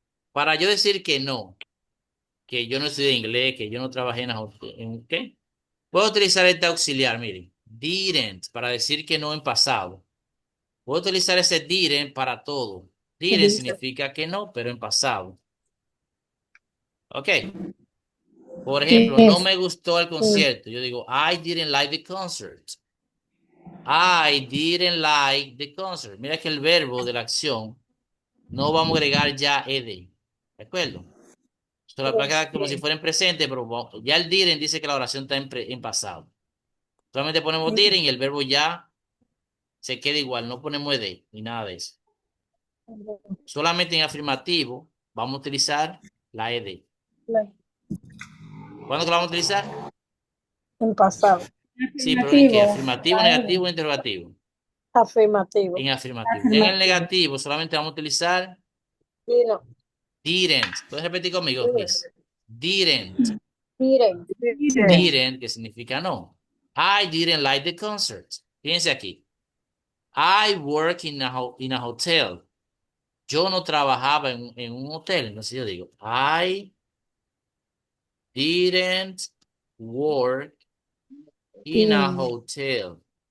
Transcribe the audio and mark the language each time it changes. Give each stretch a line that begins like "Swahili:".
Spanish: Para yo decir que no, que yo no estudié inglés, que yo no trabajé en ¿qué? Puedo utilizar este auxiliar, miren. Didn't, para decir que no en pasado. Puedo utilizar ese didn't para todo. Didn't significa que no, pero en pasado. Ok. Por ejemplo, no
English: Yes.
Spanish: me gustó el concierto.
English: Yo digo, I didn't like the concert. I didn't like the concert.
Spanish: Mira que el verbo de la acción no vamos a agregar ya ed. ¿De acuerdo? Solo va a quedar como si fuera en presente, pero ya el didn't dice que la oración está en pasado. Solamente ponemos didn't y el verbo ya se queda igual. No ponemos ed ni nada de eso. Solamente en afirmativo vamos a utilizar la ed. ¿Cuándo que la vamos a utilizar? En pasado. Sí, pero ¿en qué? Afirmativo. ¿Afirmativo, negativo o interrogativo? Afirmativo. En afirmativo. Ya en el negativo solamente vamos a utilizar Y no. didn't. ¿Puedes repetir conmigo, please?
English: Didn't.
Spanish: Miren. Didn't, que significa no.
English: I didn't like the concert.
Spanish: Fíjense aquí.
English: I work in a hotel.
Spanish: Yo no trabajaba en un hotel. Entonces yo digo,
English: I didn't work in a hotel.